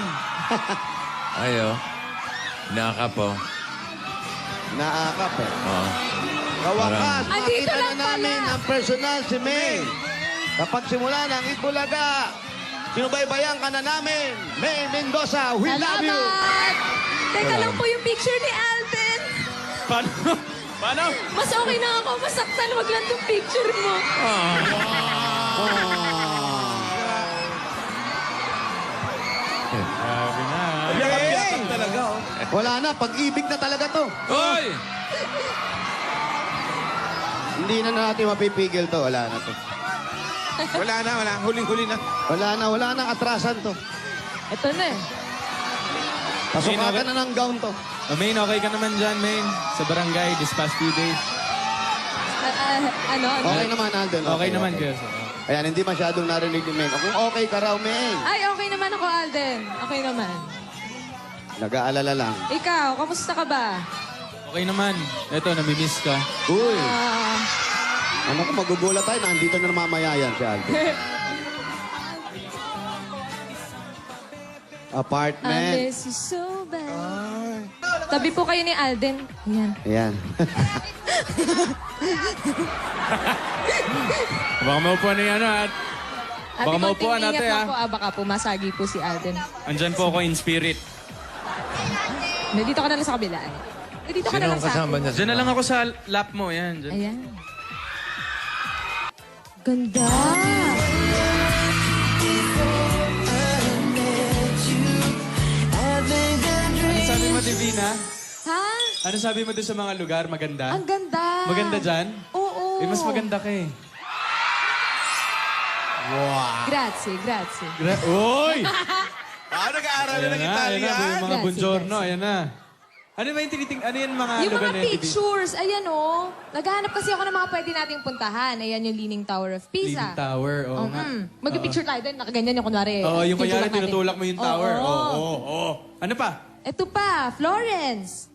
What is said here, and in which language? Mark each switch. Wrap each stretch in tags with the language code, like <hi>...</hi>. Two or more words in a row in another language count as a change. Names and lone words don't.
<tl>Ayo. Nakaka po. Naakap eh. Oo. Kawakas, Andito makita lang na namin pala. ang personal si May. Kapag simula ng Itbulaga, sinubaybayan ka na namin. May Mendoza,</tl> <en>we love you.</en> <tl>Salamat! Teka lang po yung picture ni Alden. Paano? Paano? Mas okay na ako. Masaktan. Wag lang yung picture mo. Sabi na. Yakap-yakap talaga, oh. Wala na, pag-ibig na talaga to. Hoy! Hindi na natin mapipigil to. Wala na to. Wala na, wala. Huling-huli na. Wala na atrasan to. Ito na eh. Pasukatan na ng gown to. Oh, Main, okay ka naman dyan, Main. Sa barangay,</tl> <en>this past few days.</en> <tl>Ano? Okay naman, Alden. Okay naman, Kuya. Ayan, hindi masyadong narinig ni May. Kung okay ka raw, May. Ay, okay naman ako, Alden. Okay naman. Nag-aalala lang. Ikaw, kamusta ka ba? Okay naman. Eto, namimiss ka. Uy, Ah, ano ko, magugulat tayo. Nandito na mamaya yan si Alden.</tl> <en>I Apartment. miss you so bad.</en> <tl>Tabi po kayo ni Alden. Ayan. Ayan. Baka maupuan na yan, at Baka Ate, maupuan konting natin, ingat lang ah. po. Baka pumasagi po si Alden. andyan po ako</tl> <en>in spirit.</en> <tl>Dito ka na lang sa kabila. Dito ka na Sino lang ang sa kasama akin. niya? Diyan na lang ako sa lap mo, yan. Dyan. Ayan. Ganda. Ano sabi mo, Divina? Ha? Ano sabi mo doon sa mga lugar? Maganda? Ang ganda. Maganda dyan? Oo. Eh, mas maganda ka eh.</tl> <it>Grazie, grazie.</it> <tl>Uy! Ah, nag-aaral na ng Ayan na, Italian. yung mga</tl> <it>Grazie, buongiorno, grazie.</it> <tl>ayan na. Ano ba yung tiniting, ano yan mga Yung lugar mga na yan, Divina? pictures, ayan oh. Naghahanap kasi ako ng mga pwede nating puntahan. Ayan yung Leaning Tower of Pisa. Leaning Tower, oo nga. Mag-picture tayo doon. Nakaganyan yung kunwari. Oo, yung tinutulak kanyari natin. tinutulak mo yung tower. Oo. Oo, oo. Ano pa? Ito pa, Florence.</tl>